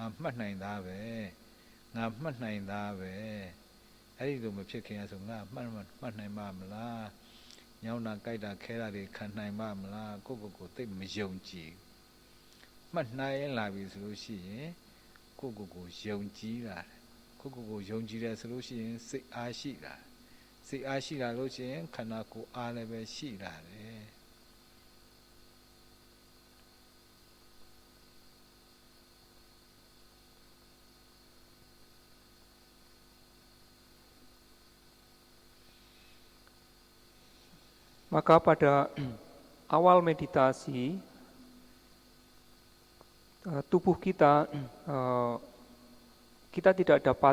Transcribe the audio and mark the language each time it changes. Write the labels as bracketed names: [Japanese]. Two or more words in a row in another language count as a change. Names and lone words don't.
[Burmese] မှတ်နိုင်သားပဲငါမှတ်နိုင်သားပဲအဲ့ဒီလိုမဖြစ်ခင်ဆိုငါမှတ်နိုင်မှာမလားညောင်းတာကြိုက်တာခဲတာတွေခံနိုင်မှာမလားကိုသိမယုံကြည်မှတ်နိုင်လာပြီဆိုလို့ရှိရင်ကိုယုံကြည်လာတယ်ကိုယုံကြည်တယ်ဆိုလို့ရှိရင်စိတ်အားရှိလာစိတ်အားရှိလာလို့ရှိရင်ခန္ဓာကိုယ်အားလည်းပဲရှိလာတယ် [Indonesian] Maka pada awal meditasi tubuh kita tidak dapat